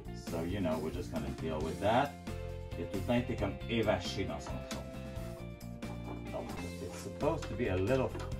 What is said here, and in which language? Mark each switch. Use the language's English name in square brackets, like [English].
[English] So, you know, we're just gonna deal with that. [French] Il a tout le temps été comme évaché dans son trône. [English] Donc, it's supposed to be a little...